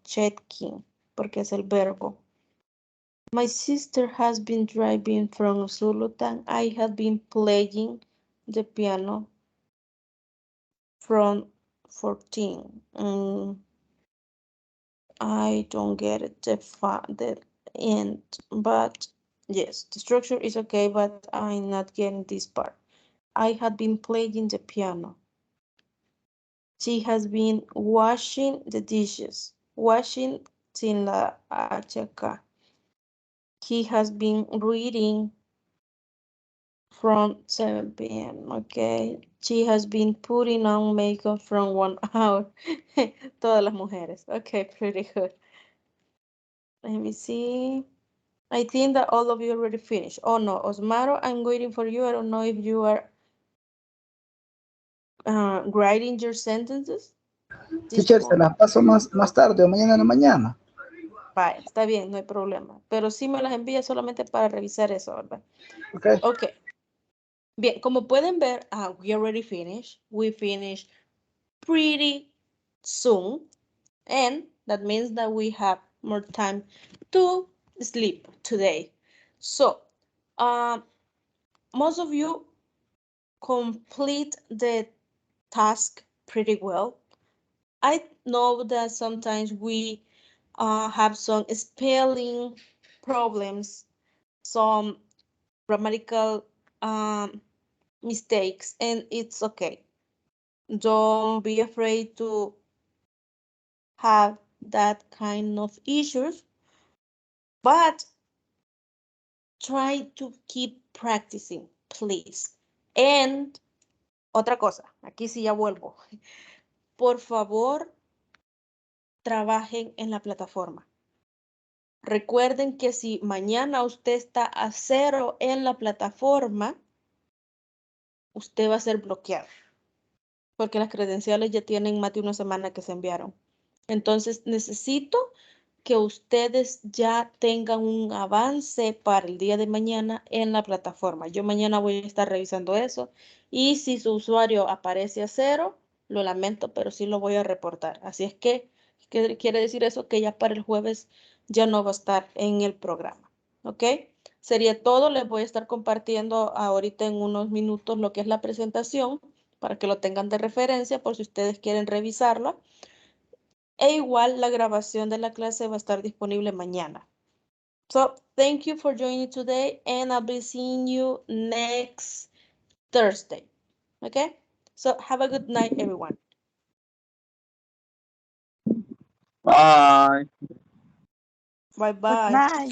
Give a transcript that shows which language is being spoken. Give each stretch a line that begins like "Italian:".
Spanish: Checking, porque es el verbo.
English: My sister has been driving from Zulutan. I have been playing the piano from 14. I don't get it, the end, but yes, the structure is okay, but I'm not getting this part. I had been playing the piano. She has been washing the dishes. Washing
Spanish: sin la H acá.
English: He has been reading from 7 p.m. Okay. She has been putting on makeup from 1 hour.
Spanish: Todas las mujeres.
English: Okay, pretty good. Let me see. I think that all of you already finished. Oh no, Osmaro, I'm waiting for you. I don't know if you are writing your sentences.
Spanish: Teacher, se las paso más tarde o mañana en la mañana. Vale, está bien, no hay problema. Pero sí me las envía solamente para revisar eso, ¿verdad?
English: Okay. Ok.
Spanish: Bien, como pueden ver,
English: we already finished. We finished pretty soon. And that means that we have more time to sleep today. So, most of you complete the task pretty well. I know that sometimes we have some spelling problems, some grammatical mistakes, and it's okay. Don't be afraid to have that kind of issues, but try to keep practicing, please.
Spanish: And otra cosa, aquí sí ya vuelvo. Por favor, trabajen en la plataforma. Recuerden que si mañana usted está a 0 en la plataforma, usted va a ser bloqueado. Porque las credenciales ya tienen más de una semana que se enviaron. Entonces necesito que ustedes ya tengan un avance para el día de mañana en la plataforma. Yo mañana voy a estar revisando eso. Y si su usuario aparece a 0, lo lamento, pero sí lo voy a reportar. Así es que, ¿qué quiere decir eso? Que ya para el jueves ya no va a estar en el programa. ¿Ok? Sería todo. Les voy a estar compartiendo ahorita en unos minutos lo que es la presentación para que lo tengan de referencia por si ustedes quieren revisarla. E igual la grabación de la clase va a estar disponible mañana.
English: So, thank you for joining today and I'll be seeing you next Thursday. Okay? So, have a good night, everyone. Bye. Bye-bye. Good night.